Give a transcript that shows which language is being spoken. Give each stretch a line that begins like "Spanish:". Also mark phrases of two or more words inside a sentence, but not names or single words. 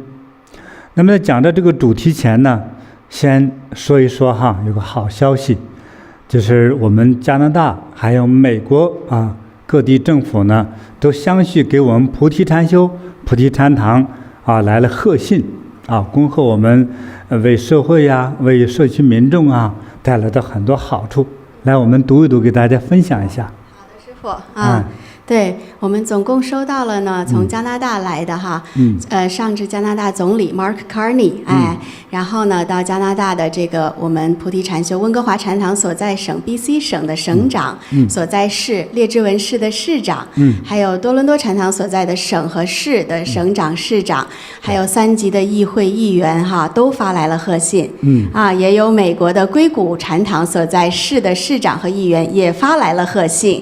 Chinese: 那麼在講到這個主題前呢，先說一說有個好消息，就是我們加拿大還有美國各地政府呢都相繼給我們菩提禪修、菩提禪堂來了賀信恭賀我們為社會為社區民众帶來的很多好處。來，我們讀一讀，給大家分享一下。好的，師父对，我们总共收到了呢，从加拿大来的上至加拿大总理 Mark Carney，然後呢到加拿大的這個我們菩提禪修溫哥華禪堂所在省 BC 省的省長，所在市列治文市的市長，還有多倫多禪堂所在的省和市的省長、市長，還有3級的議會議員都發來了賀信，也有美國的硅谷禪堂所在市的市長和議員也發來了賀信。